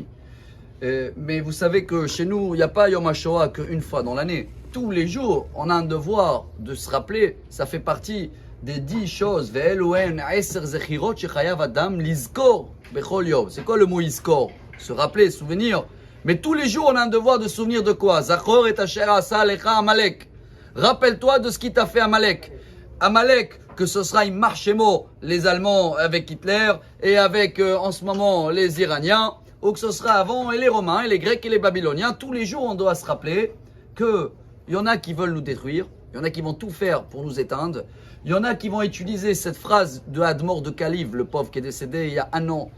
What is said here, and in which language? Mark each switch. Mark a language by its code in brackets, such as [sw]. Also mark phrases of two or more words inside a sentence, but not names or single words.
[fr] Mais vous savez que chez nous, il n'y a pas Yom HaShoah qu'une fois dans l'année. Tous les jours, on a un devoir de se rappeler, ça fait partie des 10 choses. C'est quoi le mot iskor? Se rappeler, souvenir. Mais tous les jours, on a un devoir de souvenir de quoi? [he] זכור את אשר עשה עליך עמלק. [fr] Rappelle-toi de ce qui t'a fait Amalek. Amalek, que ce sera une marchémo, les Allemands avec Hitler et avec en ce moment les Iraniens, ou que ce sera avant et les Romains et les Grecs et les Babyloniens. Tous les jours, on doit se rappeler qu'il y en a qui veulent nous détruire, il y en a qui vont tout faire pour nous éteindre, il y en a qui vont utiliser cette phrase de Admor de Kaliv, le pauvre qui est décédé il y a un an.